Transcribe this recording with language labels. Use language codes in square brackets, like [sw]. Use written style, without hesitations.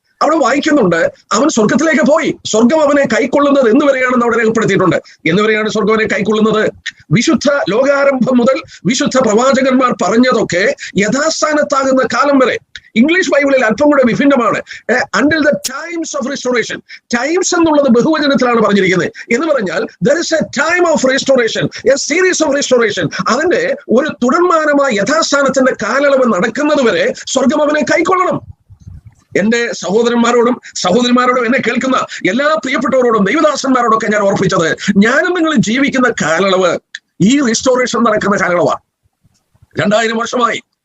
[ml] അവിടെ വായിക്കുന്നുണ്ട്, അവൻ സ്വർഗത്തിലേക്ക് പോയി, സ്വർഗം അവനെ കൈക്കൊള്ളുന്നത് എന്ന് വരെയാണെന്ന് അവിടെ രേഖപ്പെടുത്തിയിട്ടുണ്ട്. എന്ന് വരെയാണ് സ്വർഗവനെ കൈക്കൊള്ളുന്നത്? വിശുദ്ധ ലോകാരംഭം മുതൽ വിശുദ്ധ പ്രവാചകന്മാർ പറഞ്ഞതൊക്കെ യഥാസ്ഥാനത്താകുന്ന കാലം വരെ. ഇംഗ്ലീഷ് ബൈബിളിൽ അല്പം കൂടെ വിഭിന്നമാണ്. [en] Until the times of restoration. [ml] Times എന്നുള്ളത് ബഹുവചനത്തിലാണ് പറഞ്ഞിരിക്കുന്നത്. എന്ന് പറഞ്ഞാൽ [en] there is a time of restoration, a series of restoration. [ml] അതിന്റെ ഒരു തുടർമാനമായ യഥാസ്ഥാനത്തിന്റെ കാലയളവ് നടക്കുന്നത് വരെ സ്വർഗം അവനെ കൈക്കൊള്ളണം. എന്റെ സഹോദരന്മാരോടും എന്നെ കേൾക്കുന്ന എല്ലാ പ്രിയപ്പെട്ടവരോടും ദൈവദാസന്മാരോടൊക്കെ ഞാൻ ഓർപ്പിച്ചത്, ഞാനും നിങ്ങൾ ജീവിക്കുന്ന കാലയളവ് ഈ റിസ്റ്റോറേഷൻ നടക്കുന്ന കാലയളവാണ്. 2000 വർഷമായി